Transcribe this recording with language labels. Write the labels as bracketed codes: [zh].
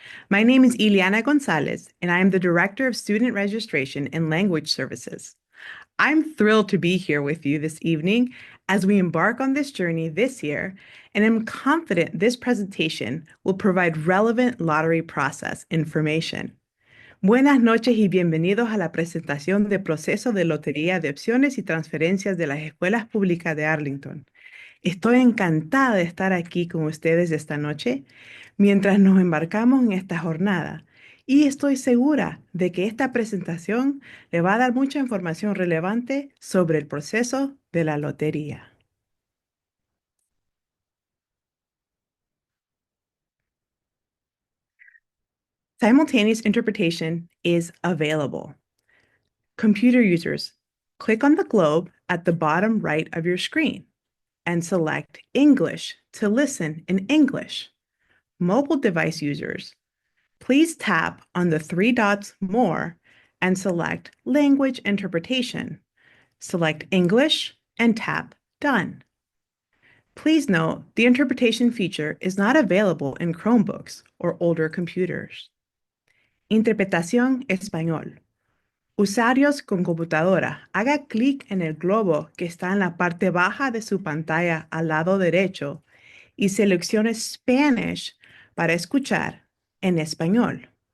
[en] My name is Ileana Gonzalez, and I am the Director of Student Registration and Language Services. I'm thrilled to be here with you this evening as we embark on this journey this year, and I'm confident this presentation will provide relevant lottery process information. [es] Buenas noches y bienvenidos a la presentación de proceso de lotería de opciones y transferencias de las escuelas públicas de Arlington. Estoy encantada de estar aquí con ustedes esta noche mientras nos embarcamos en esta jornada y estoy segura de que esta presentación le va a dar mucha información relevante sobre el proceso de la lotería. [en] Simultaneous interpretation is available. Computer users, click on the globe at the bottom right of your screen and select English to listen in English. Mobile device users, please tap on the three dots More and select Language Interpretation. Select English and tap Done. Please note the interpretation feature is not available in Chromebooks or older computers. [es] Interpretación español. Usuarios con computadora, haga clic en el globo que está en la parte baja de su pantalla al lado derecho y seleccione Spanish para escuchar en español.